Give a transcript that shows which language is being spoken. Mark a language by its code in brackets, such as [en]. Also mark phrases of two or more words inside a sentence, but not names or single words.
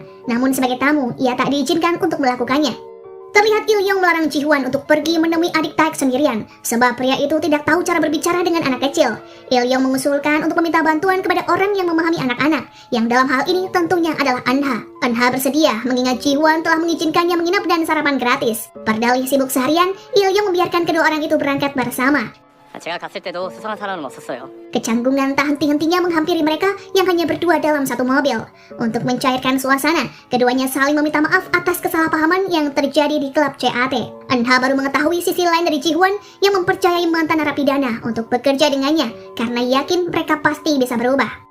[id] Namun sebagai tamu, ia tak diizinkan untuk melakukannya. Terlihat Il-yong melarang Ji-hwan untuk pergi menemui adik Taek sendirian, sebab pria itu tidak tahu cara berbicara dengan anak kecil. Il-yong mengusulkan untuk meminta bantuan kepada orang yang memahami anak-anak, yang dalam hal ini tentunya adalah Eunha. Eunha bersedia mengingat Ji-hwan telah mengizinkannya menginap dan sarapan gratis. Berdalih sibuk seharian, Il-yong membiarkan kedua orang itu berangkat bersama. [ko] 제가 갔을 때도 수상한 사람은 없었어요. [id] Kecanggungan tak henti-hentinya menghampiri mereka yang hanya berdua dalam satu mobil. Untuk mencairkan suasana, keduanya saling meminta maaf atas kesalahpahaman yang terjadi di klub CAT. Eunha baru mengetahui sisi lain dari Ji-hwan yang mempercayai mantan narapidana untuk bekerja dengannya karena yakin mereka pasti bisa berubah.